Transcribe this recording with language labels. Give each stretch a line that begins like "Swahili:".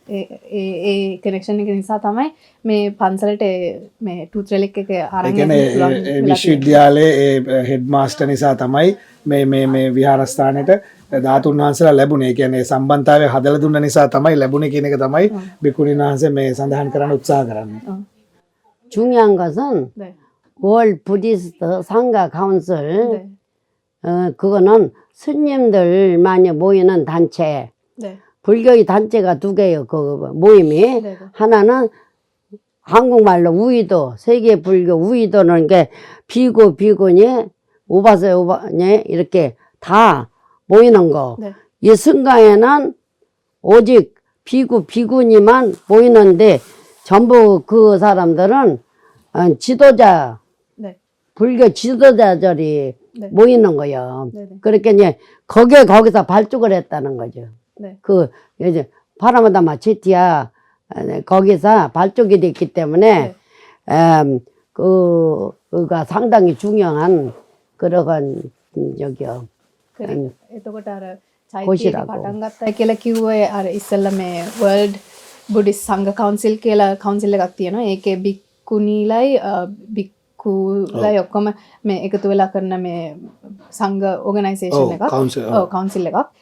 Sinhala: ඒ connection එක නිසා තමයි මේ පන්සලට මේ ටූත් රෙලික් එක අරන් ඒ විශ්වවිද්‍යාලයේ ඒ හෙඩ් මාස්ටර් නිසා තමයි මේ විහාරස්ථානෙට ධාතුන් වහන්සේලා ලැබුණේ. ඒ කියන්නේ සම්බන්ධතාවය හදලා දුන්න නිසා තමයි ලැබුණේ කියන එක තමයි බිකුණින් වහන්සේ මේ සඳහන් කරන්න උත්සාහ කරන්නේ.
Korean: 중요한 것은 월 부디스트 상가 카운슬 그거는 스님들만이 모이는 단체. 불교의 단체가 두 개예요. 그 모임이 하나는 한국말로 우이도 세계 불교 우이도는 게 비구 비구니 우바세 우바니 이렇게 다 모이는 거. 이 승가에는 오직 비구 비구니만 모이는데 전부 그 사람들은 지도자, 불교 지도자들이 모이는 거예요. 그렇게 이제 거기서 발족을 했다는 거죠. 그 이제 파라마다마 체티야 거기서 발족이 됐기 때문에 그가 상당히 중요한 그런 저기요.
Sinhala: එතකොට අර චෛත්‍යය පටන් ගත්තා කියලා කිව්වේ අර ඉස්සෙල්ලා මේ වර්ල්ඩ් බුද්දිස්ට් සංඝ කවුන්සිල් කියලා කවුන්සිල් එකක් තියෙනවා. ඒකේ බික්කුණීලයි බික්කුලයි ඔක්කොම මේ එකතු වෙලා කරන මේ සංඝ ඕගනයිසේෂන් එකක්. ඔව් කවුන්සිල් එකක්.